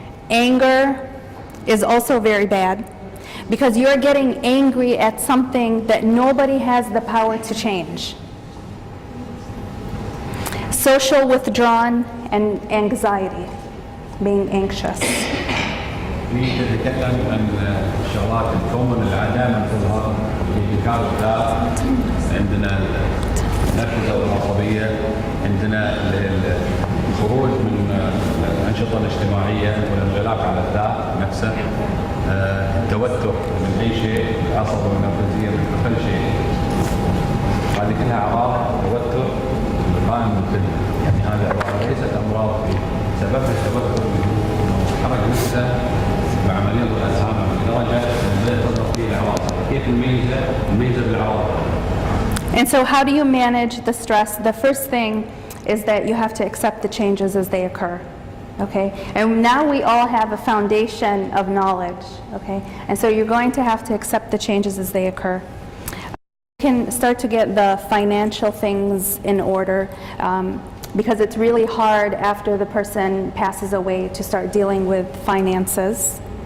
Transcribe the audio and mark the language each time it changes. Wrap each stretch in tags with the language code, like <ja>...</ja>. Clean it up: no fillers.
<en>Anger is also very bad because you're getting angry at something that nobody has the power to change. Social withdrawn and anxiety, being anxious.</en> <ar>نتكلم عن الشغلات الكومن اللي دائما تظهر اللي كانت عندنا النرفزه والعصبيه، عندنا الخروج من الانشطه الاجتماعيه والانغلاق على الذات نفسه، التوتر من اي شيء، العصب والنرفزيه من كل شيء. هذه كلها اعراض توتر قائم بالخدمه، يعني هذه عباره ليست امراض سببها التوتر الحرج نفسه مع مريض الالزهايمر لدرجه بدات تظهر فيه الاعراض. كيف نميزه بالاعراض؟</ar> <en>And so how do you manage the stress? The first thing is that you have to accept the changes as they occur. Okay, and now we all have a foundation of knowledge, okay, and so you're going to have to accept the changes as they occur. You can start to get the financial things in order because it's really hard after the person passes away to start dealing with finances.</en>